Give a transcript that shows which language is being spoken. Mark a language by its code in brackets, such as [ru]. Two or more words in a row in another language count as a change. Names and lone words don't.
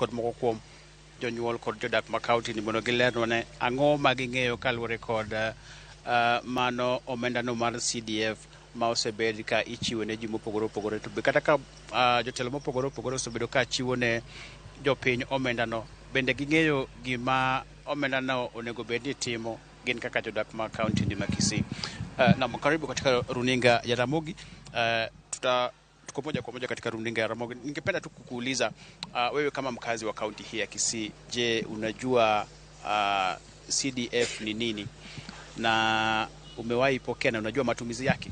[luo] kod moko kuom jonyuol kod jodak ma kaunti ni mondo gilerno ne ang'o ma ging'eyo kaluwore kod mano omenda no mar CDF ma osebed ka ichiwo ne ji mopogore opogore, to kata ka jotelo mopogore opogore osebedo ka chiwo ne jopiny omenda no, bende ging'eyo gima omenda no onego bed ni timo gin kaka jodak ma kaunti ni ma Kisii. [sw] Na karibu katika runinga ya Ramogi. Tuko moja kwa moja katika runinga ya Ramogi. Ningependa tu kukuuliza wewe kama mkazi wa kaunti hii ya Kisii, je, unajua CDF ni nini na umewahi pokea na unajua matumizi yake?